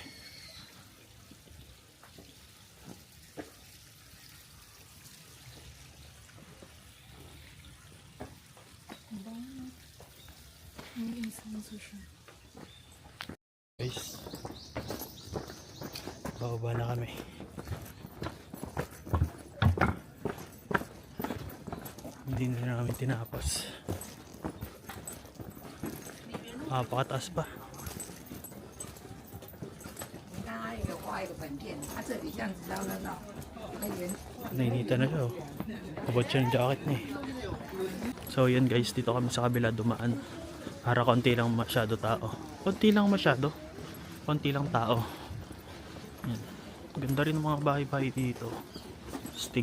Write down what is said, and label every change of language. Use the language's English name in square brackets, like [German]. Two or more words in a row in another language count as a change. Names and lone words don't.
[Filipino] Guys, bababa na kami. Hindi na kami tinapos. Pakataas pa. [Chinese] 刚刚有画一个本片，它这里这样子绕绕绕，那圆 [Filipino] Nainita na siya oh. Abot siya yung jacket niya eh. So yun guys, dito kami sa kabila dumaan. Para konti lang masyado tao. Konti lang masyado. Konti lang tao. Yan. Ganda rin ng mga bahay-bahay dito. Stig.